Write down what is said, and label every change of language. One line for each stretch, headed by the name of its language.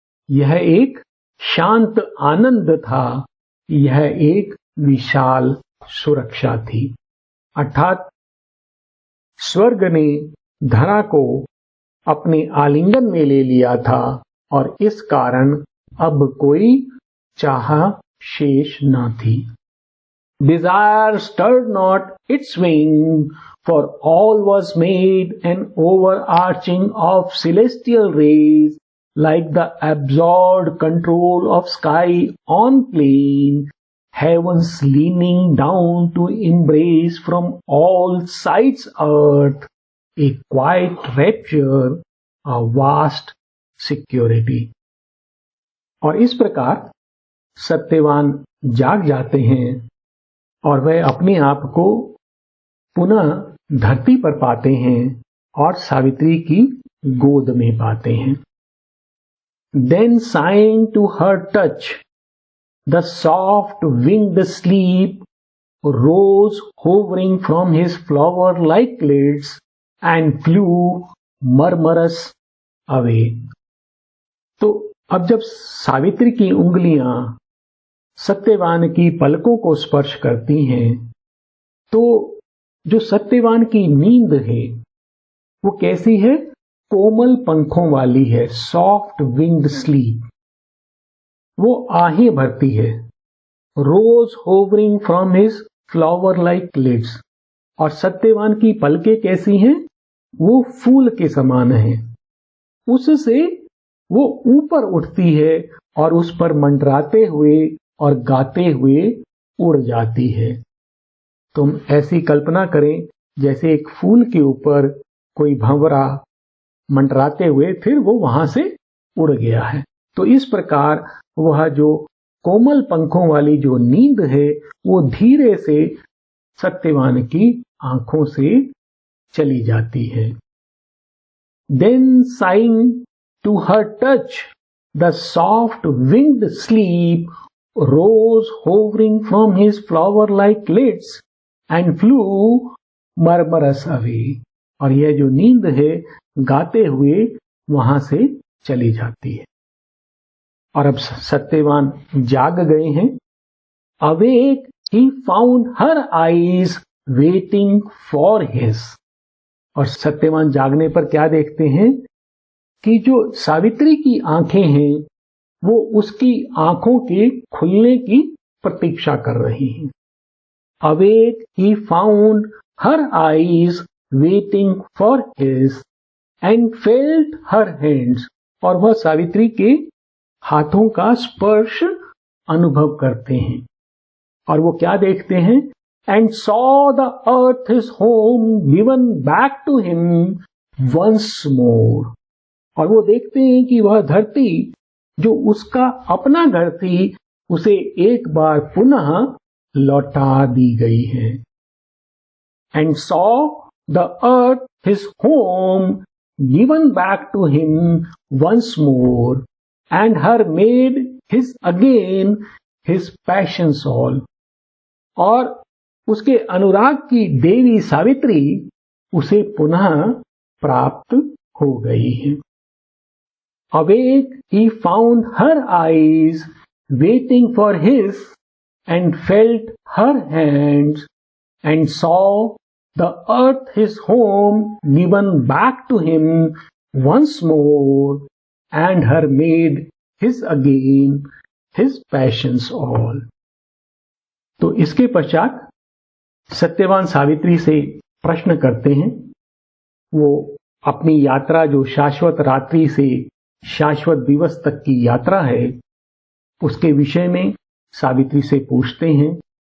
Hindi: यह एक शांत आनंद था, यह एक विशाल सुरक्षा थी। अर्थात स्वर्ग ने धरा को अपने आलिंगन में ले लिया था, और इस कारण अब कोई चाह शेष न थी।
English: Desire stirred not its wing, for all was made an overarching of celestial rays, like the absorbed control of sky on plane, heavens leaning down to embrace from all sides earth, a quiet rapture, a vast security.
Hindi: और इस प्रकार सत्यवान जाग जाते हैं, और वह अपने आप को पुनः धरती पर पाते हैं और सावित्री की गोद में पाते हैं।
English: Then sighing to her touch, the soft winged sleep rose hovering from his flower-like lids and flew murmurous away.
Hindi: तो अब जब सावित्री की उंगलियां सत्यवान की पलकों को स्पर्श करती हैं, तो जो सत्यवान की नींद है वो कैसी है? कोमल पंखों वाली है,
English: Soft winged sleep.
Hindi: वो आहें भरती है।
English: rose hovering from his flower like lids,
Hindi: और सत्यवान की पलकें कैसी हैं? वो फूल के समान हैं। उससे वो ऊपर उठती है और उस पर मंडराते हुए और गाते हुए उड़ जाती है। तुम ऐसी कल्पना करें जैसे एक फूल के ऊपर कोई भंवरा मंडराते हुए फिर वो वहां से उड़ गया है। तो इस प्रकार वह जो कोमल पंखों वाली जो नींद है वो धीरे से सत्यवान की आंखों से चली जाती है।
English: Then sighing to her touch, the soft winged sleep rose hovering from his flower-like lids and flew murmurous away.
Hindi: और यह जो नींद है गाते हुए वहां से चली जाती है। और अब सत्यवान जाग गए हैं।
English: Awake, he found her eyes waiting for his.
Hindi: और सत्यवान जागने पर क्या देखते हैं कि जो सावित्री की आंखें हैं वो उसकी आंखों के खुलने की प्रतीक्षा कर रही हैं।
English: Awake, he found her eyes waiting for his and felt her hands.
Hindi: और वह सावित्री के हाथों का स्पर्श अनुभव करते हैं। और वो क्या देखते हैं?
English: And saw the earth his home given back to him once more.
Hindi: और वो देखते हैं कि वह धरती जो उसका अपना घर थी उसे एक बार पुनः लौटा दी गई है।
English: And saw the earth his home given back to him once more, and her made his again his passion's all.
Hindi: और उसके अनुराग की देवी सावित्री उसे पुनः प्राप्त हो गई है।
English: Awake, he found her eyes waiting for his and felt her hands and saw the earth his home given back to him once more, and her made his again his passions all.
Hindi: तो इसके पश्चात सत्यवान सावित्री से प्रश्न करते हैं। वो अपनी यात्रा जो शाश्वत रात्रि से शाश्वत दिवस तक की यात्रा है उसके विषय में सावित्री से पूछते हैं।